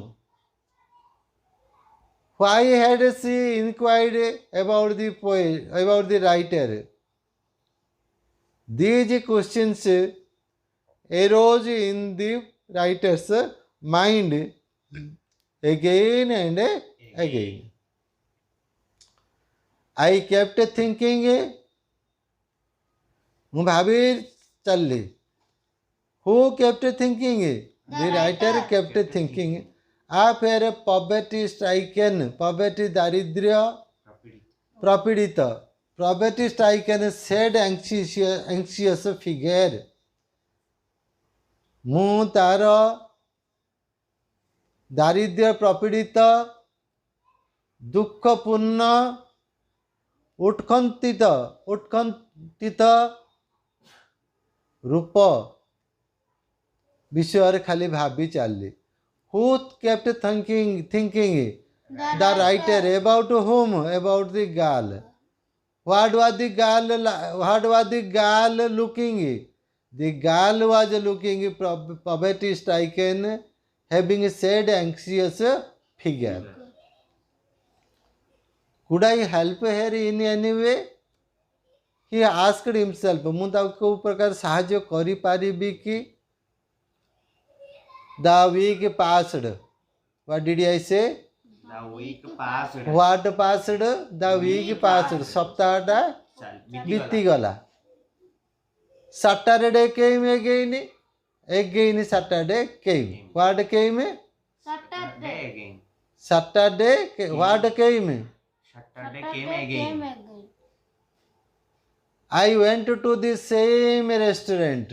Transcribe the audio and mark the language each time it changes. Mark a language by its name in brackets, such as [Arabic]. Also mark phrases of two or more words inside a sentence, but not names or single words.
[English] Why had she inquired about the poet, about the writer? These questions arose in the writer's mind again and again. I kept thinking. [Odia] ମୁଁ ଭାବି ଚାଲିଲି. [English] Who kept thinking? The writer kept thinking. After poverty stricken, poverty [Odia] ଦାରିଦ୍ର୍ୟ ପ୍ରପୀଡ଼ିତ, [English] poverty stricken sad anxious figure. [Odia] ମୁଁ ତାର ଦାରିଦ୍ର୍ୟ ପ୍ରପୀଡ଼ିତ, ଦୁଃଖପୂର୍ଣ୍ଣ, ଉତ୍କଣ୍ଠିତ ରୂପ ବିଷୟରେ ଖାଲି ଭାବି ଚାଲିଲି. [English] Who kept thinking the writer about whom? About the girl. What was the girl looking? The girl was looking poverty stricken, having a sad, anxious figure. Could I help her in any way? He asked himself, [Odia] ମୁଁ ତାକୁ କେଉଁ ପ୍ରକାର ସାହାଯ୍ୟ କରିପାରିବି କି? [English] The week passed. What did I say? The week passed. What passed? The week passed. [Odia] ସପ୍ତାହଟା ବିତିଗଲା. [English] Saturday came again. Again Saturday came. What came? Saturday again. Saturday. What came? Saturday came again. I went to the same restaurant.